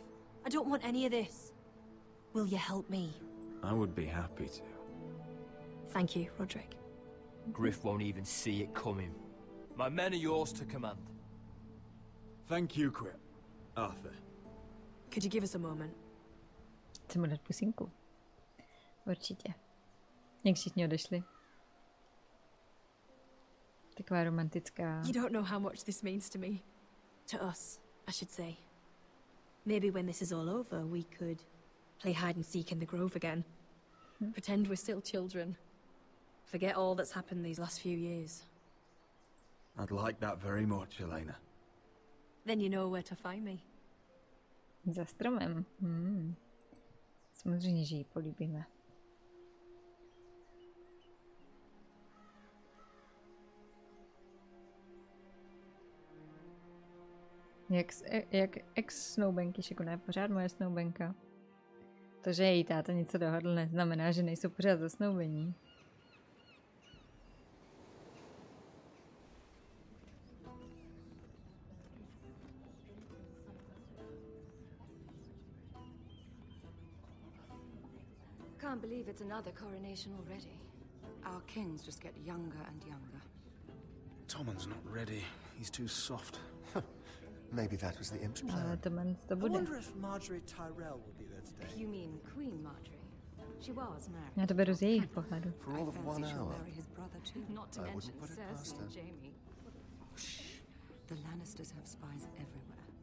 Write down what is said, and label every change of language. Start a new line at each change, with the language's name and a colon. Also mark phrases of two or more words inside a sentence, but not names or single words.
English: I don't want any of this. Will you help me? I would be happy to. Thank you, Roderick. Griff won't even see it coming. My men are yours to command. Thank you, Quip. Arthur. Could you give us a moment?
Czech: Chci mu dát pusinku. Určitě. Jak všichni odešli. Taková romantická.
English: You don't know how much this means to me. To us, I should say. Maybe when this is all over, we could play hide and seek in the grove again. Pretend we're still children. Forget all that's happened these last few years. I'd like that very much, Elena. Then you know where to find me.
Czech: Za stromem. Samozřejmě, že ji políbíme. Jak ex-snoubenky, ne? Pořád moje snoubenka. To, že její táta něco dohodl, neznamená, že nejsou pořád zasnoubení.
English: Can't believe it's another coronation already. Our kings just get younger and younger. Tommen's not ready. He's too soft. Maybe that was the imp's plan. I wonder if Marjorie Tyrell will be there today. You mean Queen Marjorie? She was married.
Czech: Já to beru z jejich pohledu.
English: For all of 1 hour. His brother too. Not to mention Cersei and Jaime. Shh. The Lannisters have spies everywhere.